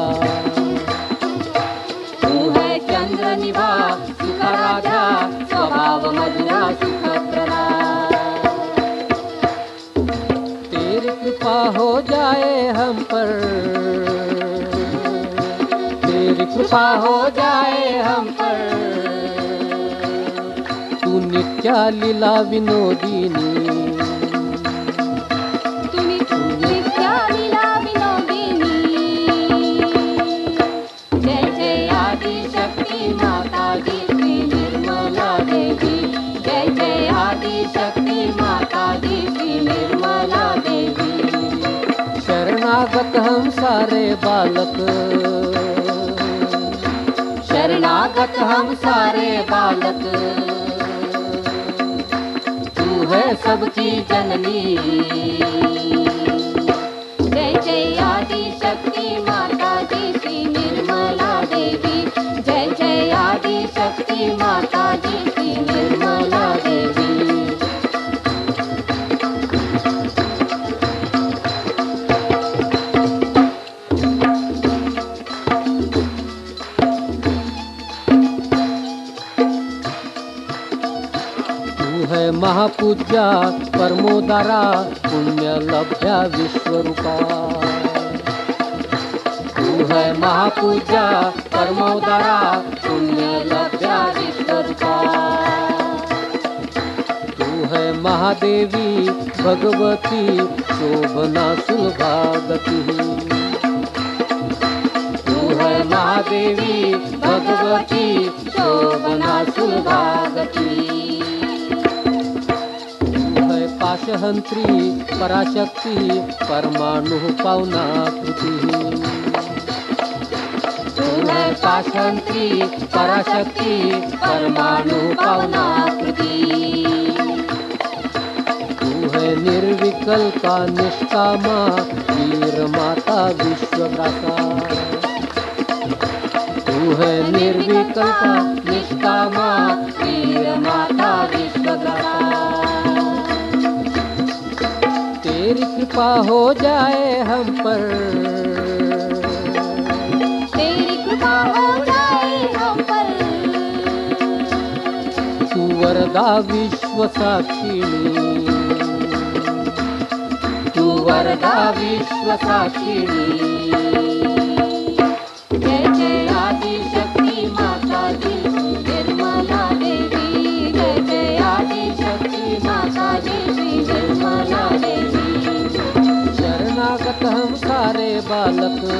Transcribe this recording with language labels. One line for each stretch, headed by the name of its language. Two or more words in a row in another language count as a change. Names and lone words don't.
Hindi: तू है
Sanskrit: चंद्र निभा सुखराजा स्वभाव मधुरा सुखप्रदा।
Hindi: तेरी कृपा हो जाए हम पर, तेरी कृपा हो जाए हम पर।
Sanskrit: तू नित्या लीला विनोदिनी। नित्या लीला विनोदिनी।
Hindi: जय जय आदिशक्ति माता दी श्री निर्मला देवी। जय जय आदिशक्ति माता दी श्री निर्मला देवी। शरणागत हम सारे बालक, शरणागत हम सारे बालक। तू है सबकी जननी। जय जय आदिशक्ति माता दी श्री निर्मला देवी। जय जय आदिशक्ति माता दी श्री निर्मला देवी। तू है
Sanskrit: महापूज्या परमोदारा पुण्य लभ्या विश्वरूपा।
Hindi: तू है
Sanskrit: महापूज्या परमोदारा पुण्य लभ्या विश्वरूपा।
Hindi: तू है
Sanskrit: महादेवी भगवती शोभना सुलभागति।
Hindi: तू है
Sanskrit: महादेवी भगवती शोभना सुलभागति। पाशहंत्री पराशक्ति परमाणु पावनाकृति।
Hindi: तू है
Sanskrit: पाशहंत्री पराशक्ति परमाणु पावनाकृति। निर्विकल्पा निष्कामा वीर माता विश्वग्रासा।
Hindi: तू है
Sanskrit: निर्विकल्पा निष्कामा वीर माता विश्वग्रासा।
Hindi: तेरी कृपा हो जाए हम पर, तेरी कृपा हो जाए हम पर।
Sanskrit: तू वरदा विश्व साक्षिणी, तू वरदा विश्व साक्षिणी।
Hindi: जय जय आदिशक्ति माता दी निर्मला देवी। जय जय आदिशक्ति माता दी निर्मला देवी। शरणागत हम सारे बालक,